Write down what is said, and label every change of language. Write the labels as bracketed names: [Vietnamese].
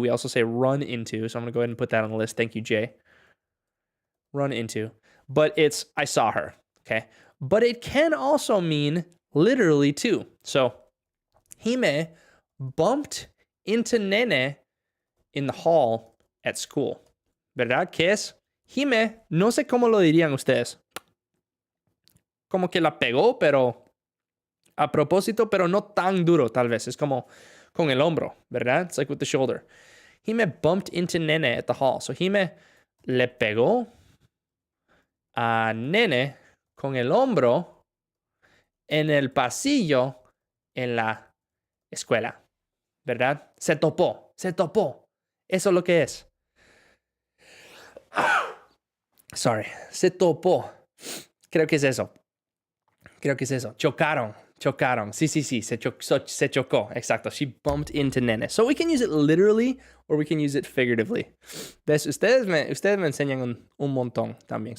[English] We also say run into. So I'm going to go ahead and put that on the list. Thank you, Jay. Run into. But it's I saw her. Okay. But it can also mean literally too. So Hime bumped into Nene in the hall at school. [Spanish] ¿Verdad? ¿Qué es? Hime, no sé cómo lo dirían ustedes. Como que la pegó, pero a propósito, pero no tan duro, tal vez. Es como con el hombro, ¿verdad? [English] It's like with the shoulder. Hime bumped into Nene at the hall. [Spanish] So Hime le pegó a Nene con el hombro en el pasillo en la escuela, ¿verdad? Se topó. Eso es lo que es. Sorry. Se topó. Creo que es eso. Chocaron. Sí. Se chocó. Exacto. [English] She bumped into Nene. So we can use it literally or we can use it figuratively. [Spanish] ¿Ves? Ustedes me enseñan un montón también.